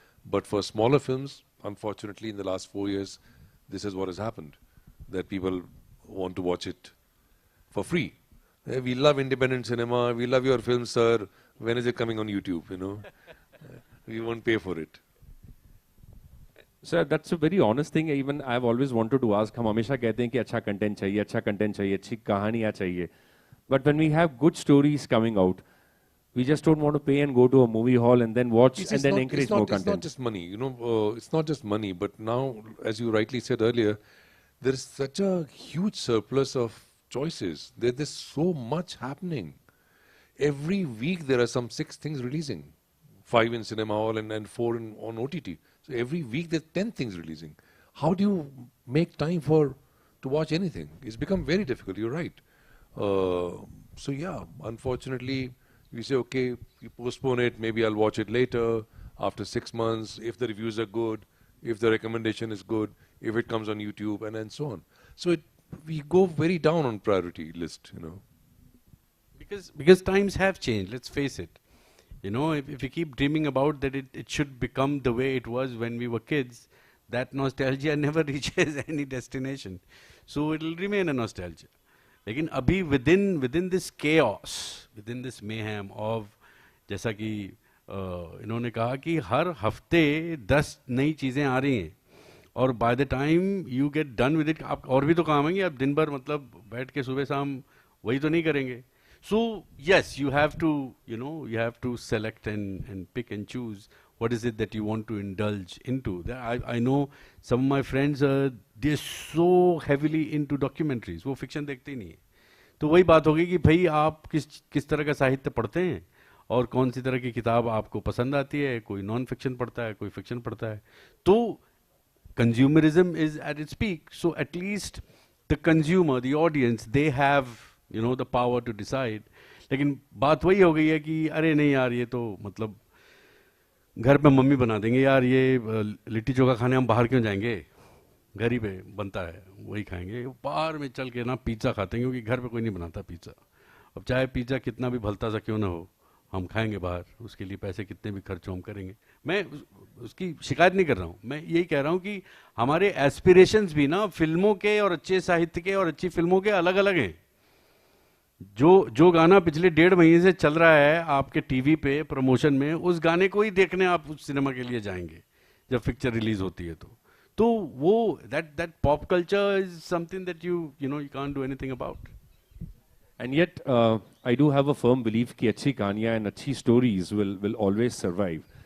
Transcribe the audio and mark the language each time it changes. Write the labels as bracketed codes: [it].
[en] But for smaller films, unfortunately, in the last 4 years, this is what has happened, that people want to watch it for free. We love independent cinema. We love your film, sir. When is it coming on YouTube? You know, we won't pay for it. Sir, that's a very honest thing. Even I've always wanted to ask. [hi] हम हमेशा कहते हैं कि अच्छा content चाहिए, अच्छा content चाहिए, अच्छी कहानियाँ चाहिए. [en] But when we have good stories coming out, we just don't want to pay and go to a movie hall and then watch and then encourage more content. It's not just money, you know. It's not just money, but now, as you rightly said earlier, there is such a huge surplus of choices. There's so much happening. Every week there are some 6 things releasing, 5 in cinema hall and 4 on OTT. So every week there's 10 things releasing. How do you make time to watch anything? It's become very difficult. You're right. So yeah, unfortunately, we say, okay, you postpone it, maybe I'll watch it later, after 6 months, if the reviews are good, if the recommendation is good, if it comes on YouTube, and so on. So we go very down on priority list, you know. Because times have changed, let's face it. You know, if we keep dreaming about that it should become the way it was when we were kids, that nostalgia never reaches any destination. So it will remain a nostalgia. [hi] लेकिन अभी [en] within this chaos, within this mayhem of, [hi] जैसा कि इन्होंने कहा कि हर हफ्ते 10 नई चीज़ें आ रही हैं और [en] by the time you get done with it, [hi] आप और भी तो काम है, आप दिन भर मतलब बैठ के सुबह शाम वही तो नहीं करेंगे. [en] So yes, you have to select and pick and choose what is it that you want to indulge into. I know some of my friends, they're so heavily into documentaries. [hi] वो fiction देखते ही नहीं है. तो वही बात होगी कि भाई आप किस तरह का साहित्य पढ़ते हैं और कौन सी तरह की किताब आपको पसंद आती है. कोई नॉन फिक्शन पढ़ता है, कोई फिक्शन पढ़ता है. तो [en] consumerism is at its peak. So at least the consumer, the audience, they have, you know, the power to decide. [hi] लेकिन बात वही हो गई है कि अरे नहीं यार, ये तो मतलब घर पे मम्मी बना देंगे यार, ये लिट्टी चोखा खाने हम बाहर क्यों जाएंगे, घर ही पे बनता है वही खाएंगे. बाहर में चल के ना पिज़्ज़ा खाते हैं क्योंकि घर पे कोई नहीं बनाता पिज़्ज़ा. अब चाहे पिज़्ज़ा कितना भी भलता सा क्यों ना हो, हम खाएंगे बाहर, उसके लिए पैसे कितने भी खर्च हम करेंगे. मैं उसकी शिकायत नहीं कर रहा हूँ, मैं यही कह रहा हूँ कि हमारे एस्पिरेशंस भी ना फिल्मों के और अच्छे साहित्य के और अच्छी फिल्मों के अलग अलग हैं. जो गाना पिछले 1.5 महीने से चल रहा है आपके टीवी पे प्रमोशन में, उस गाने को ही देखने आप उस सिनेमा के लिए जाएंगे जब पिक्चर रिलीज होती है. तो वो [en] that pop culture is something that you can't do anything about. And yet, I do have a firm belief [hi] कि अच्छी कहानियाँ [en] and अच्छी stories will always survive.